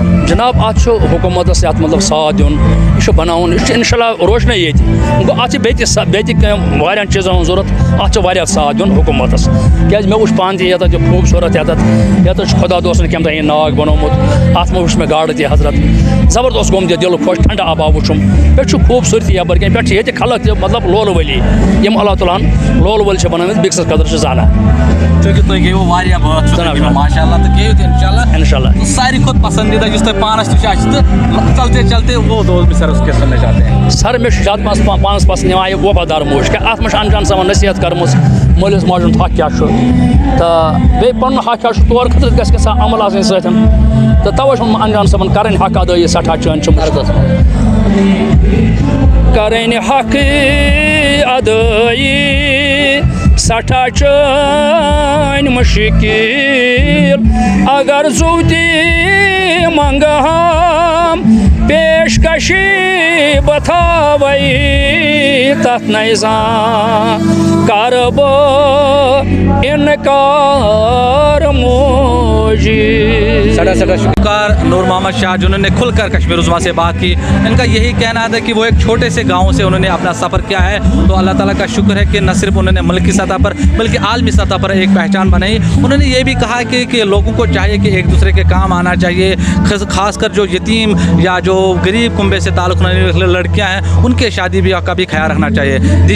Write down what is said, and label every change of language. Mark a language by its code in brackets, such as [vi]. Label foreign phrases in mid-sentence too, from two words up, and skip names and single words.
[ks] جناب اتھ چھُ حکوٗمتس یتھ مطلب ساتھ دیُن یہِ چھُ بناوُن یہِ چھُ انشاءاللہ روشنٕے ییٚتہِ گوٚو اتھ چھِ بیٚیہِ تہِ کینٛہہ واریاہن چیٖزن ہُنٛد ضوٚرتھ اتھ چھُ واریاہ ساتھ دیُن حکوٗمتس کیٛازِ مےٚ وٕچھ پانہٕ تہِ ییٚتٮ۪تھ یہِ خوٗبصوٗرت ییٚتٮ۪تھ چھُ خۄدا دوستن کمہِ دۄہ یہِ ناگ بنوومُت اتھ منٛز وٕچھ مےٚ گاڈٕ تہِ حضرت زبردست گوٚمُت یہِ دِل خۄش ٹھنڈٕ آبا وٕچھُم پٮ۪ٹھٕ چھُ خوٗبصوٗرتی یپٲرۍ کِنۍ پٮ۪ٹھٕ چھِ ییٚتہِ خلق تہِ مطلب لولہٕ ولی یِم اللہ تعالیٰ ہن لولہٕ وٲلۍ چھِ بنٲومٕتۍ بیٚکہِ سٕنٛز قدر چھِ زانان. چوٗنٛکہِ تُہۍ گٔیوٕ واریاہ بٲتھ چھُ تۄہہِ گِنٛدُن [ar] ماشاء اللہ [ks] تہٕ گیٚیِو تہِ [ar] اِنشاء اللہ [ks] ساروی کھۄتہٕ پسندیدہ یُس تۄہہِ پانس نِش آسہِ تہٕ [ur] چلتے چلتے وہ دوست بھی سر اس کے سننے چاہتے ہیں. [ks] سر مےٚ چھُ زیادٕ پانس پسنٛد یِوان یہِ وفادار موج کیٛاہ اَتھ منٛز چھِ انجان صٲبن نصیحت کٔرمٕژ مٲلِس ماجہِ ہُنٛد حق کیٛاہ چھُ تہٕ بیٚیہِ پنُن حق کیٛاہ چھُ تور خٲطرٕ گژھِ گژھان عمل آسٕنۍ سۭتۍ تہٕ تَوَے چھُ انجان صٲبن کَرٕنۍ حق ادٲیی سٮ۪ٹھاہ چٲنۍ چھِ مُشکل کَرٕنۍ حق ادٲیی سٮ۪ٹھاہ چٲنۍ مُشکل اگر زُو تہِ منٛگہم پیشکشی بہٕ تھاوَے تَتھ نَے زانٛہہ کَرٕ بہٕ اِنکار موجی. [ur] سڑا شکار نور محمد شاہ جنہوں نے کھل کر کشمیر عظمیٰ سے بات کی. ان کا یہی کہنا تھا کہ وہ ایک چھوٹے سے گاؤں سے انہوں نے اپنا سفر کیا ہے تو اللہ تعالیٰ کا شکر ہے کہ نہ صرف انہوں نے ملکی سطح پر بلکہ عالمی سطح پر ایک پہچان بنائی. انہوں نے یہ بھی کہا کہ لوگوں کو چاہیے کہ ایک دوسرے کے کام آنا چاہیے, خاص کر جو یتیم یا جو غریب کنبے سے تعلق رکھنے والی لڑکیاں ہیں ان کے شادی بیاہ کا بھی خیال رکھنا چاہیے.